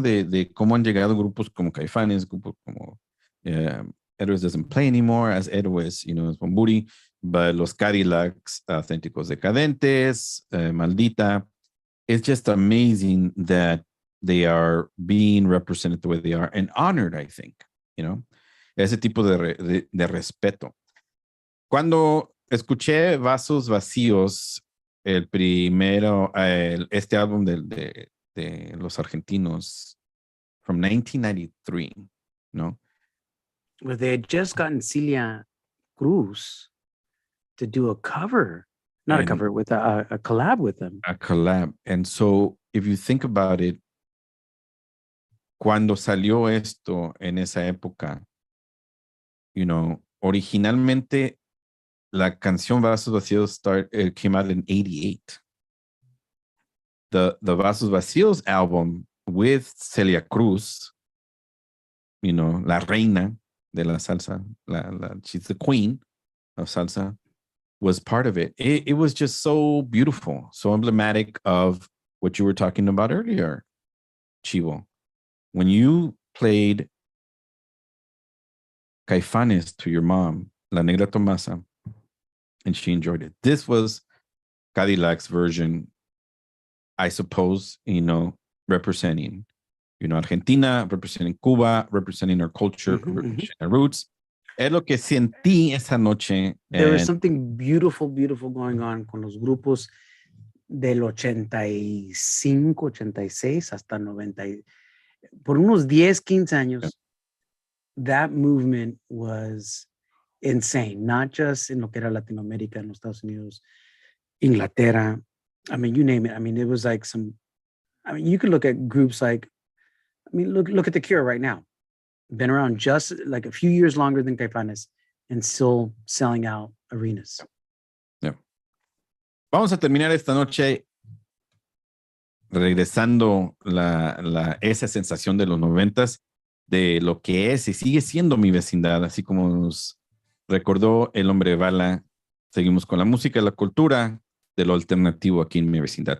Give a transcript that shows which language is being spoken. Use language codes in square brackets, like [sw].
[es] de cómo han llegado grupos como Caifanes, grupos como Héroes [en] doesn't play anymore, as [es] Héroes, es Bomburi, but Los Cadillacs, Auténticos Decadentes, Maldita. [en] It's just amazing that they are being represented the way they are and honored, I think. [es] Ese tipo de respeto. Cuando escuché Vasos Vacíos, el primero, este álbum de los argentinos, [en] from 1993, [es] ¿no? [en] Well, they had just gotten Celia Cruz to do a cover, not a cover, with a collab with them. A collab. And so, if you think about it, [es] cuando salió esto en esa época, originalmente la canción [en] Vasos Vacíos came out in 88. The Vasos Vacíos album with Celia Cruz, [es] la reina de la salsa, [en] she's the queen of salsa, was part of it. It was just so beautiful, so emblematic of what you were talking about earlier, Chivo. When you played Caifanes to your mom, La Negra Tomasa, and she enjoyed it. This was Cadillac's version, I suppose, representing, Argentina, representing Cuba, representing our culture, representing our roots. [es] Es lo que sentí esa noche. [en] There was something beautiful, beautiful going on [es] con los grupos del 85, 86 hasta 90. Por unos 10, 15 años, [en] that movement was insane, not just in [es] lo que era Latinoamérica, en los Estados Unidos, Inglaterra. [en] I mean, you name it. I mean, it was like you could look at groups like, look at The Cure right now. Been around just like a few years longer than Caifanes and still selling out arenas. Yeah. [es] Vamos a terminar esta noche regresando esa sensación de los 90s, de lo que es y sigue siendo Mi Vecindad, así como nos recordó el Hombre de Bala. Seguimos con la música y la cultura de lo alternativo aquí en Mi Vecindad.